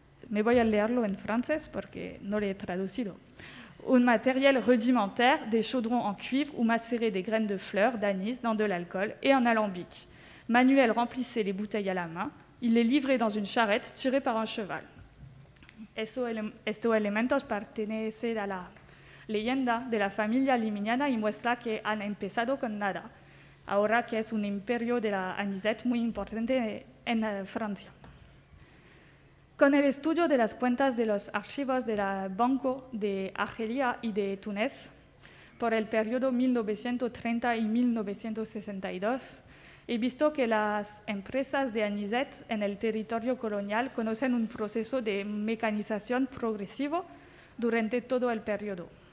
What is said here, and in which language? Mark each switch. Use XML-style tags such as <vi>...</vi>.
<es>Me voy a leerlo en francés porque no lo he traducido.</es> <fr>Un matériel rudimentaire, des chaudrons en cuivre ou macérés des graines de fleurs d'anis dans de l'alcool et un alambic. Manuel remplissait les bouteilles à la main. Il les livrait dans une charrette tirée par un cheval.</fr> <es>Estos elementos pertenecen a la leyenda de la familia liminiana y muestra que han empezado con nada, ahora que es un imperio de la anisette muy importante en Francia. Con el estudio de las cuentas de los archivos del Banco de Argelia y de Túnez por el periodo 1930 y 1962, he visto que las empresas de anisette en el territorio colonial conocen un proceso de mecanización progresivo durante todo el periodo.</es>